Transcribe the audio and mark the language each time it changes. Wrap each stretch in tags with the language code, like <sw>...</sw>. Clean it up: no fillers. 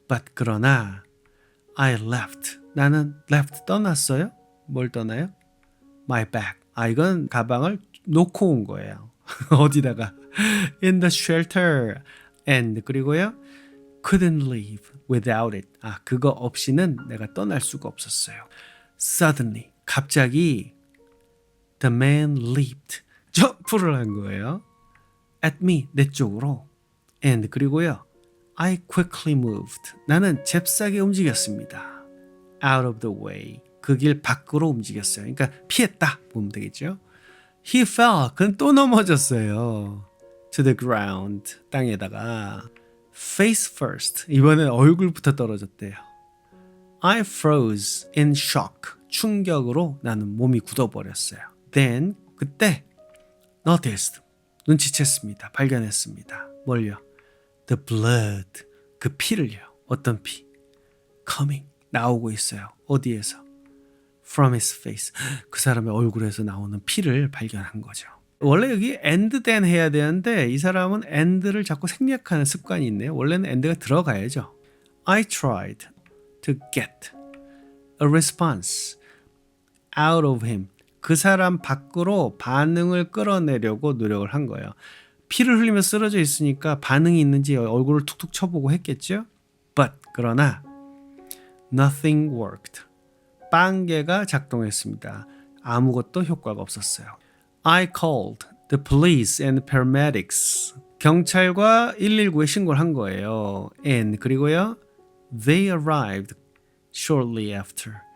<en>But</en> <ko>그러나</ko> <en>I left.</en> <ko>나는 left 떠났어요. 뭘 떠나요?</ko> <en>My bag.</en> <ko>이건 가방을 놓고 온 거예요. 어디다가?</ko> <en>In the shelter. And</en> <ko>그리고요.</ko> <en>Couldn't leave without it.</en> <ko>그거 없이는 내가 떠날 수가 없었어요.</ko> <en>Suddenly.</en> <ko>갑자기</ko> <en>the man leaped.</en> <ko>점프를 한 거예요.</ko> <en>At me.</en> <ko>내 쪽으로.</ko> <en>And</en> <ko>그리고요.</ko> <en>I quickly moved.</en> <ko>나는 잽싸게 움직였습니다.</ko> <en>Out of the way.</en> <ko>그 길 밖으로 움직였어요. 그러니까 피했다 보면 되겠죠.</ko> <en>He fell.</en> <ko>그는 또 넘어졌어요.</ko> <en>To the ground.</en> <ko>땅에다가.</ko> <en>Face first.</en> <ko>이번엔 얼굴부터 떨어졌대요.</ko> <en>I froze in shock.</en> <ko>충격으로 나는 몸이 굳어버렸어요.</ko> <en>Then</en> <ko>그때</ko> <en>noticed.</en> <ko>눈치챘습니다. 발견했습니다. 뭘요?</ko> <en>The blood.</en> <ko>그 피를요. 어떤 피?</ko> <en>Coming.</en> <ko>나오고 있어요. 어디에서?</ko> <en>From his face.</en> <ko>그 사람의 얼굴에서 나오는 피를 발견한 거죠. 원래 여기 and then 해야 되는데 이 사람은 and를 자꾸 생략하는 습관이 있네요. 원래는 and가 들어가야죠.</ko> <en>I tried to get a response out of him.</en> <ko>그 사람 밖으로 반응을 끌어내려고 노력을 한 거예요. 피를 흘리며 쓰러져 있으니까 반응이 있는지 얼굴을 툭툭 쳐보고 했겠죠.</ko> <en>But</en> <ko>그러나</ko> <en>nothing worked.</en> <ko>빵개가 작동했습니다. 아무것도 효과가 없었어요.</ko> <en>I called the police and paramedics.</en> <ko>경찰과 119에 신고를 한 거예요.</ko> <en>And</en> <ko>그리고요.</ko> <en>They arrived shortly after.</en>